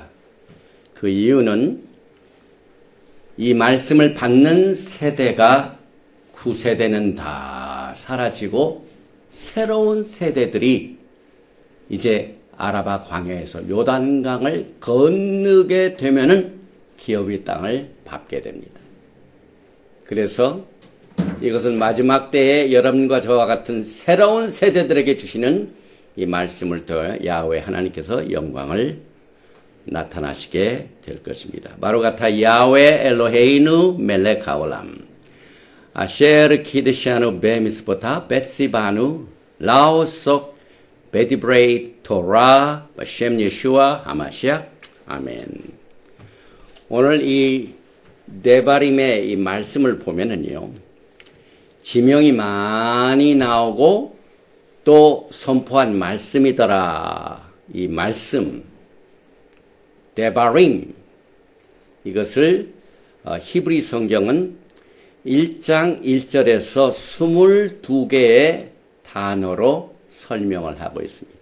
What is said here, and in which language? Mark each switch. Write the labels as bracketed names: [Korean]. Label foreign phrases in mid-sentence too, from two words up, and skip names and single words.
[Korean] 그 이유는 이 말씀을 받는 세대가 구세대는 다 사라지고 새로운 세대들이 이제 아라바 광야에서 요단강을 건너게 되면은 기업의 땅을 밟게 됩니다. 그래서 이것은 마지막 때에 여러분과 저와 같은 새로운 세대들에게 주시는 이 말씀을 통해 야훼 하나님께서 영광을 나타나시게 될 것입니다. [Hebrew] ברוך אתה יהוה אלוהינו מלך העולם אשר קדשנו במצוותיו וציוונו לעסוק בדברי תורה בשם ישוע המשיח אמן. [Korean] 오늘 이 데바림의 이 말씀을 보면은요, 지명이 많이 나오고 또 선포한 말씀이더라. 이 말씀 데바림, 이것을 히브리 성경은 1장 1절에서 22개의 단어로 설명을 하고 있습니다.